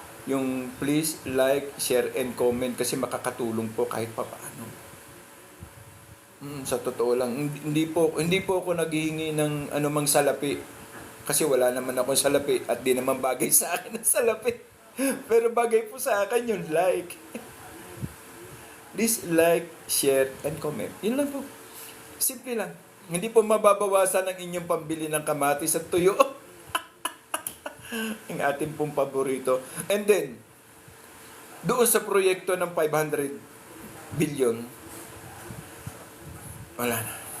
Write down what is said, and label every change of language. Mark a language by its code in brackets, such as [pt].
[tl] Yung [en] please like, share, and comment [tl] kasi makakatulong po kahit papaano. Sa totoo lang, hindi po ako naghihingi ng anumang salapi. Kasi wala naman akong salapi at di naman bagay sa akin ang salapi. Pero bagay po sa akin yung like. [en] Please like, share, and comment. [tl] Yun lang po. Simple lang. Hindi po mababawasan ang inyong pambili ng kamatis at tuyo. Ang ating pong paborito. [en] And then, [tl] doon sa proyekto ng 500 billion, wala na.